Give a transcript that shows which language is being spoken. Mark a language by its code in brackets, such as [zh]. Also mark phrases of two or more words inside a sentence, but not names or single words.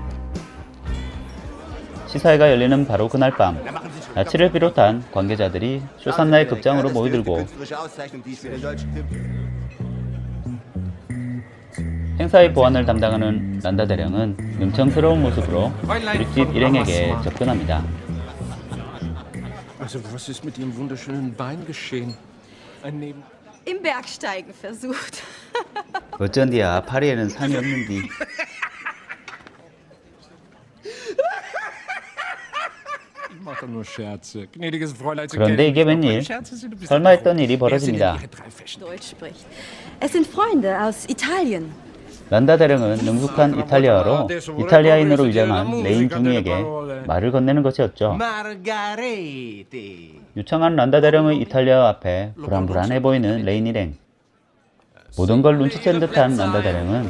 [ko] 시사회가 열리는 바로 그날 밤, 나치를 비롯한 관계자들이 쇼산나의 극장으로 모이들고 행사의 보안을 담당하는 란다 대령은 능청스러운 모습으로 브릿짓 일행에게 접근합니다. [de] Also, was ist mit Ihrem wunderschönen Bein geschehen? Ein Neben... Im Bergsteigen versucht. [ko] 어쩐디야, 파리에는 산이 없는디. [de] Ich mach doch nur Scherze. Gnädiges Fräulein, Sie [ko] 그런데 [de] kennen [ko] 이게 [de] mich doch. [ko] 웬일? [de] Scherze sind ein bisschen [ko] 설마 했던 일이 [de] Wer sind denn [ko] 벌어집니다. [de] Ihre drei Festen? Deutsch spricht. Es sind Freunde aus Italien. [ko] 란다 대령은 능숙한 이탈리아어로 이탈리아인으로 위장한 레인 중이에게 말을 건네는 것이었죠. Margarete. 유창한 란다 대령의 이탈리아어 앞에 불안불안해 보이는 레인 일행. 모든 걸 눈치챈 듯한 란다 대령은